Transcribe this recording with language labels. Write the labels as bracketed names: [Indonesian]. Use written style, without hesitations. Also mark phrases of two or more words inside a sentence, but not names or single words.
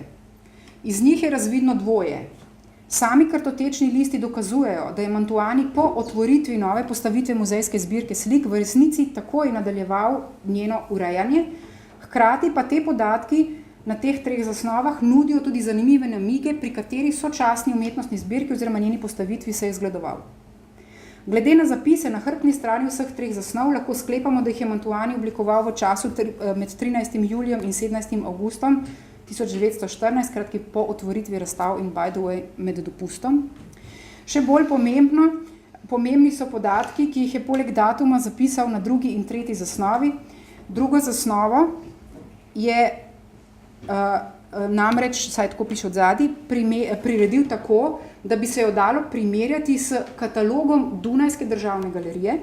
[Slovenian] Iz njih je razvidno dvoje. Sami kartotečni listi dokazujejo, da je Mantovani po otvoritvi nove postavitve muzejske zbirke slik v resnici takoj nadaljeval njeno urejanje, hkrati pa te podatki na teh 3 zasnovah nudijo tudi zanimive namige, pri kateri sočasni umetnostni zbirki oziroma njeni postavitvi se je zgledoval. Glede na zapise na hrbtni strani vseh 3 zasnov lahko sklepamo, da jih je Mantovani oblikoval v času med 13. julijem in 17. avgustom 1914, kratki po otvoritvi razstav in [English] by the way [Slovenian] med dopustom. Še bolj pomembni so podatki, ki jih je poleg datuma zapisal na 2. in 3. zasnovi. Drugo zasnovo je namreč, saj tako piše odzadaj, priredil tako, da bi se jo dalo primerjati s katalogom Dunajske državne galerije.